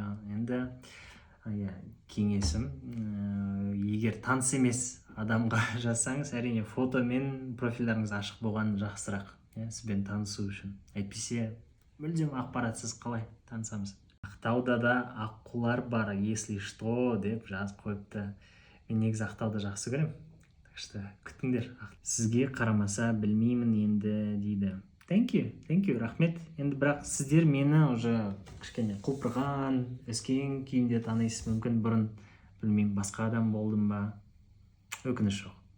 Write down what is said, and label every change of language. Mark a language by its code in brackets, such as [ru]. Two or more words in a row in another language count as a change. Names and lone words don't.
[kk] Енді кеңесім, егер таныс емес адамға жазсаңыз, әрине фотомен профильдеріңіз ашық болған жақсырақ, сізбен танысу үшін. Әйтпесе мүлдем ақпаратсыз қалай танысамыз? Ақтауда да аққулар бар, [ru] если что [kk] деп жазып қойыпты. Мен негізі Ақтауды жақсы көремін. [ru] Так что [kk] күтіңдер. Сізге қарамаса білмеймін енді дейді. [en] Thank you, [kk] рахмет. Енді бірақ сіздер мені уже кішкене құлпырған, өскен күйінде танисыз, мүмкін бұрын білмеймін, басқа адам болдым ба? Өкініш жоқ.